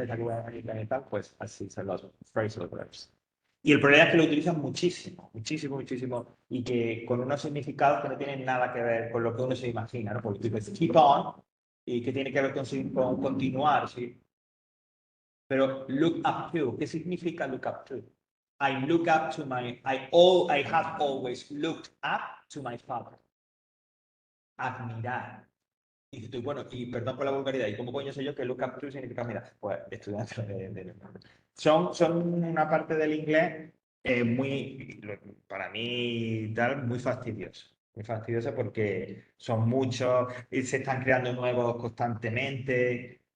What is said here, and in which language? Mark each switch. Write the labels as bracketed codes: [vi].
[es] Esa que voy a y tal, pues así son los phrasal verbs. Y el problema es que lo utilizan muchísimo, muchísimo, muchísimo, y que con unos significados que no tienen nada que ver con lo que uno se imagina, ¿no? Porque tú dices keep on, y que tiene que ver con continuar, ¿sí? Pero look up to, ¿qué significa look up to? [en] I look up to I have always looked up to my father. [es] Admirar. Y dices tú, bueno, y perdón por la vulgaridad, ¿y cómo coño sé yo que look up to significa mirar? Pues estudiante son una parte del inglés muy, para mí, tal, muy fastidiosa. Muy fastidiosa porque son muchos y se están creando nuevos constantemente.